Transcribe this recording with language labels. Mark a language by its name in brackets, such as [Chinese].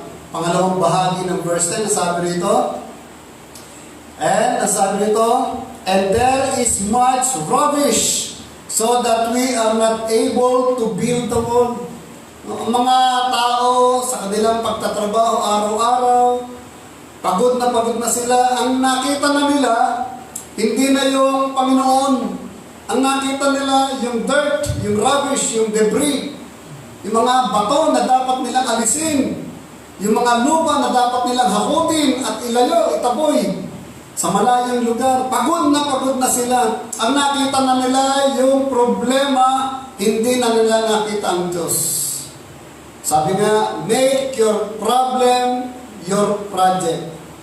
[Filipino] Pangalawang bahagi ng verse 10, sabi rito, [English] and [Filipino] sabi rito, [English] and there is much rubbish, so that we are not able to build the wall. [Filipino] Ang mga tao sa kanilang pagtatrabaho araw-araw, pagod na sila. Ang nakita na nila, hindi na yung Panginoon. Ang nakita nila, yung dirt, yung rubbish, yung debris, yung mga bato na dapat nilang alisin, yung mga lupa na dapat nilang hakutin at ilayo, itaboy sa malayong lugar. Pagod na sila. Ang nakita na nila, yung problema, hindi na nila nakita ang Diyos. Sabi nga, [English] make your problem your project.